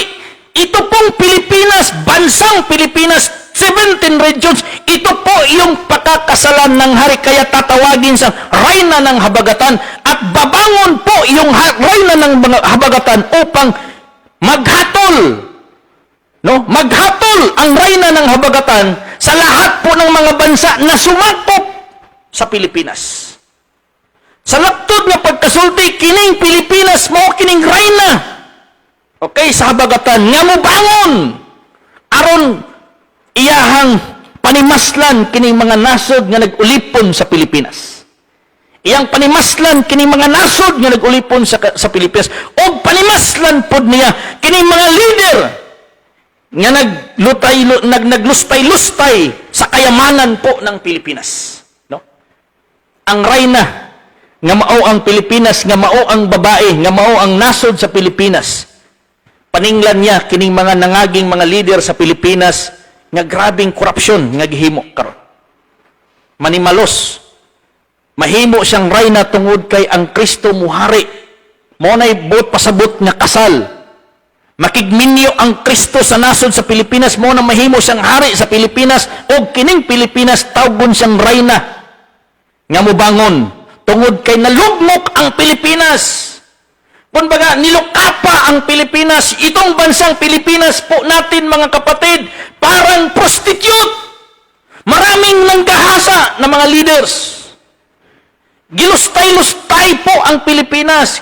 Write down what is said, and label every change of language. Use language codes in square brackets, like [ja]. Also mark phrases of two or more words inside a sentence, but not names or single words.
[tl] Ito pong Pilipinas, bansang Pilipinas, 17 regions, ito po yung pakakasalan ng hari, kaya tatawagin sa reyna ng habagatan, at babangon po yung reyna ng habagatan upang maghatol. No? Maghatol ang reyna ng habagatan sa lahat po ng mga bansa na sumakop sa Pilipinas. [ceb] Sa laktod na pagkasulti, kining Pilipinas mo, kining reyna, okay, sa habagatan, nga mo bangon, aron iyahang panimaslan kining mga nasod nga nag-ulipon sa Pilipinas. Iyang panimaslan kining mga nasod nga nag-ulipon sa Pilipinas, o panimaslan pod niya kining mga leader nga naglustay-lustay sa [tl] kayamanan po ng Pilipinas. [ceb] No? Ang reyna nga mao ang Pilipinas, nga mao ang babae, nga mao ang nasod sa Pilipinas. Paninglan niya kining mga nangaging mga leader sa Pilipinas nga grabing korupsyon nga gihimo karon. Manimalos. Mahimo siyang reyna tungod kay ang Kristo muhari. Mo nay buot pasabot nga kasal. Makigminyo ang Kristo sa nasod sa Pilipinas, mo na mahimo siyang hari sa Pilipinas, o kining Pilipinas tawgon siyang reyna nga mobangon tungod kay nalugmok ang Pilipinas. Kumbaga, nilukapa ang Pilipinas. [tl] Itong bansang Pilipinas po natin mga kapatid, parang prostitute. Maraming nanggahasa na mga leaders. [ceb] Gilustay-lustay po ang Pilipinas.